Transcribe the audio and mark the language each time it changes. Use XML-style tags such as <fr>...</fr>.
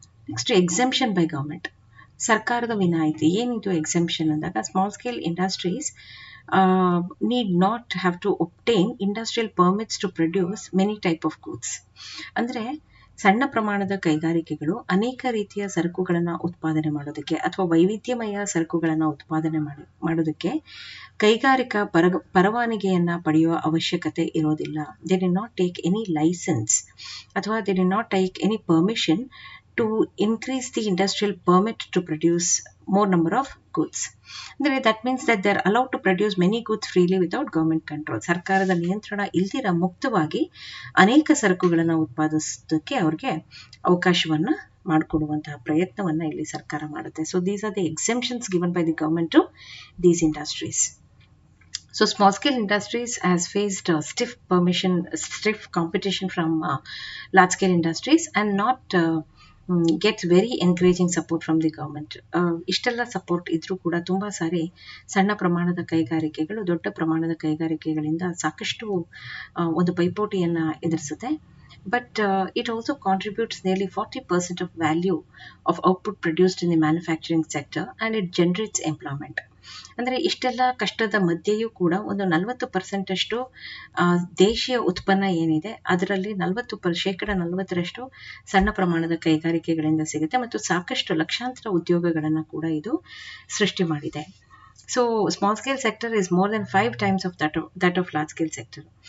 <en>next exemption by government,</en> <kn>ಸರ್ಕಾರದ ವಿನಾಯಿತಿ. ಏನಿದು ಎಕ್ಸೆಂಪ್ಷನ್ ಅಂದಾಗ,</kn> <en>Small scale industries need not have to obtain industrial permits to produce many type of goods.</en> <kn>ಅಂದರೆ ಸಣ್ಣ ಪ್ರಮಾಣದ ಕೈಗಾರಿಕೆಗಳು ಅನೇಕ ರೀತಿಯ ಸರಕುಗಳನ್ನು ಉತ್ಪಾದನೆ ಮಾಡೋದಕ್ಕೆ ಅಥವಾ ವೈವಿಧ್ಯಮಯ ಸರಕುಗಳನ್ನು ಉತ್ಪಾದನೆ ಮಾಡೋದಕ್ಕೆ ಕೈಗಾರಿಕಾ ಪರವಾನಗಿಯನ್ನು ಪಡೆಯುವ ಅವಶ್ಯಕತೆ ಇರೋದಿಲ್ಲ.</kn> <en>They did not take any license ಅಥವಾ they did not take any permission to increase the industrial permit to produce more number of goods. That means that they are allowed to produce many goods freely without government control.</en> <kn>ಸರ್ಕಾರದ ನಿಯಂತ್ರಣ ಇಲ್ದಿರ ಮುಕ್ತವಾಗಿ ಅನೇಕ ಸರಕುಗಳನ್ನು ಉತ್ಪಾದಿಸೋದಕ್ಕೆ ಅವ್ರಿಗೆ ಅವಕಾಶವನ್ನು ಮಾಡಿಕೊಡುವಂತಹ ಪ್ರಯತ್ನವನ್ನು ಇಲ್ಲಿ ಸರ್ಕಾರ ಮಾಡುತ್ತೆ.</kn> <en>So these are the exemptions given by the government to these industries. So small scale industries has faced stiff competition from large scale industries and not gets very encouraging support from the government.</en> <kn>ಇಷ್ಟೆಲ್ಲ support ಇದ್ರೂ ಕೂಡ ತುಂಬ ಸಾರಿ ಸಣ್ಣ ಪ್ರಮಾಣದ ಕೈಗಾರಿಕೆಗಳು ದೊಡ್ಡ ಪ್ರಮಾಣದ ಕೈಗಾರಿಕೆಗಳಿಂದ ಸಾಕಷ್ಟು ಒಂದು ಪೈಪೋಟಿಯನ್ನು ಎದುರಿಸುತ್ತೆ.</kn> <en>But it also contributes nearly 40% of value of output produced in the manufacturing sector, and it generates employment.</en> <kn>ಅಂದರೆ ಇಷ್ಟೆಲ್ಲ ಕಷ್ಟದ ಮಧ್ಯೆಯೂ ಕೂಡ ಒಂದು 40% ದೇಶೀಯ ಉತ್ಪನ್ನ ಏನಿದೆ ಅದರಲ್ಲಿ 40% ಸಣ್ಣ ಪ್ರಮಾಣದ ಕೈಗಾರಿಕೆಗಳಿಂದ ಸಿಗುತ್ತೆ, ಮತ್ತು ಸಾಕಷ್ಟು ಲಕ್ಷಾಂತರ ಉದ್ಯೋಗಗಳನ್ನು ಕೂಡ ಇದು ಸೃಷ್ಟಿ ಮಾಡಿದೆ.</kn> <en>So small scale sector is more than 5 times of that of large scale sector.</en>